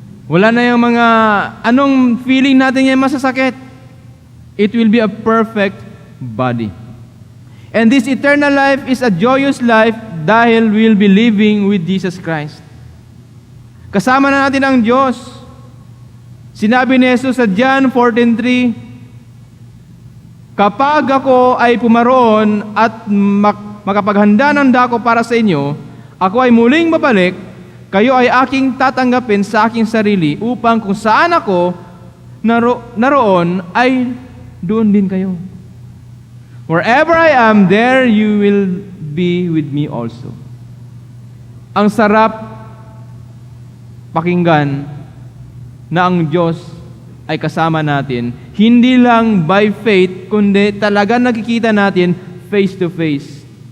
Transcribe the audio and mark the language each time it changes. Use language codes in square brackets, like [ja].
[tl] Wala na yung mga anong feeling natin yung masasakit. [en] It will be a perfect body. And this eternal life is a joyous life [tl] dahil [en] we'll be living with Jesus Christ. [tl] Kasama na natin ang Diyos. Sinabi ni Jesus sa John 14:3, kapag ako ay pumaroon at makapaghanda ng dako para sa inyo, ako ay muling babalik, kayo ay aking tatanggapin sa aking sarili upang kung saan ako naroon ay doon din kayo. [en] Wherever I am, there you will be with me also. [tl] Ang sarap pakinggan na ang Diyos ay kasama natin, hindi lang [en] by faith, [tl] kundi talaga nakikita natin [en] face to face.